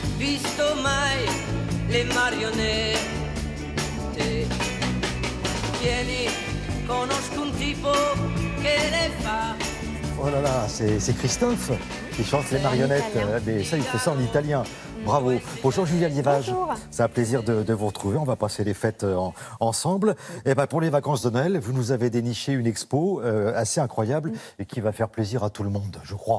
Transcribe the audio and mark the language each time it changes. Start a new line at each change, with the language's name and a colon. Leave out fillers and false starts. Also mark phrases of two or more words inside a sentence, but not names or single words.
Italian: visto mai le marionette. Vieni, conosco un tipo che le fa.
French: Oh là là, c'est Christophe qui chante les marionnettes. Mais ça, il fait ça en italien. Bravo. Bonjour Julia Liévage. Bonjour. C'est un plaisir de vous retrouver. On va passer les fêtes ensemble. Et ben, pour les vacances de Noël, vous nous avez déniché une expo assez incroyable et qui va faire plaisir à tout le monde, je crois,